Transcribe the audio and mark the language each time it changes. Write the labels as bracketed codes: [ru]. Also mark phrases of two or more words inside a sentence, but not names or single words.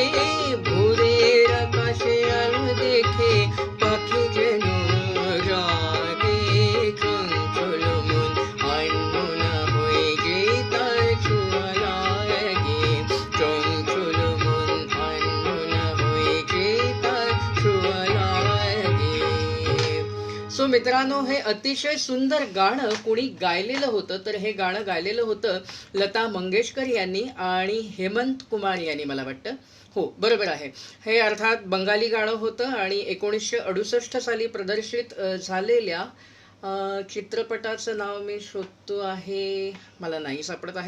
[bn] ভোরের আকাশে আলো দেখে পাখি যেন জাগে চঞ্চল মন আনমনা হয়ে যে তার ছোঁয়া লাগে. চঞ্চল মন আনমনা হয়ে যে তার ছোঁয়া লাগে. [mr] सो मित्रांनो, हे अतिशय सुंदर गाणं कोणी गायलेलं होतं तर हे गाणं गायलेलं होतं लता मंगेशकर यांनी आणि हेमंत कुमार यांनी, मला वाटतं. हो, बरोबर आहे. हे अर्थात बंगाली गाणं होतं आणि 1968 साली प्रदर्शित झालेल्या चित्रपटाचं नाव मी शोधतो आहे, मला नाही सापडत आहे.